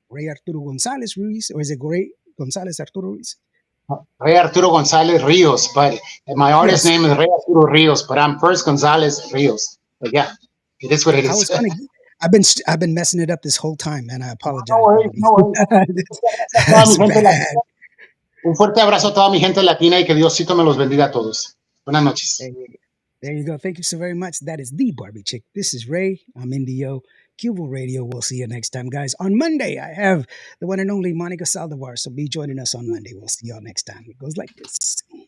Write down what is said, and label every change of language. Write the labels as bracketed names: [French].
[English] Rey Arturo Gonzalez Ruiz, or is it Rey Gonzalez Arturo Ruiz? Rey Arturo Gonzalez Rios, but my artist Yes. name is Rey Arturo Rios, but I'm first Gonzalez Rios. But yeah, it is what it I is. was funny. I've been messing it up this whole time, and I apologize. No worries, no worries. That's bad. [Spanish] Un fuerte abrazo a toda mi gente latina y que Diosito me los bendiga a todos. Buenas noches. [English] There you go. Thank you so very much. That is the Barbie Chick. This is Ray. I'm Indio. Cuval Radio. We'll see you next time, guys. On Monday, I have the one and only Monica Saldivar. So be joining us on Monday. We'll see y'all next time. It goes like this.